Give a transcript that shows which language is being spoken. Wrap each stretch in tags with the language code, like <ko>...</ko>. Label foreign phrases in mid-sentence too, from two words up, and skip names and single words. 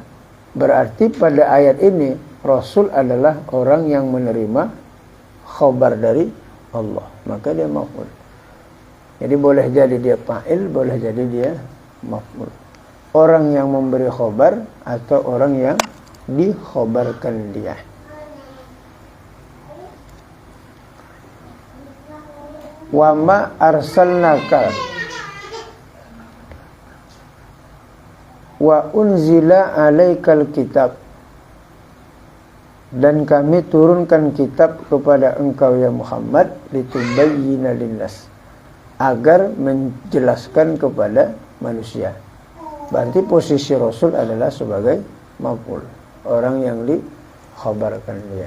<id>Berarti pada ayat ini Rasul adalah orang yang menerima khabar dari Allah, maka dia maf'ul. Jadi boleh jadi dia fa'il, boleh jadi dia maf'ul. Orang yang memberi khabar atau orang yang dikhabarkan dia.</id> <ar>وما أرسلناك وأنزل عليك الكتاب,</ar> <id>dan kami turunkan kitab kepada engkau ya Muhammad,</id> <ar>لتبين للناس,</ar> <id>agar menjelaskan kepada manusia. Berarti posisi Rasul adalah sebagai maf'ul, orang yang dikhabarkan dia.</id>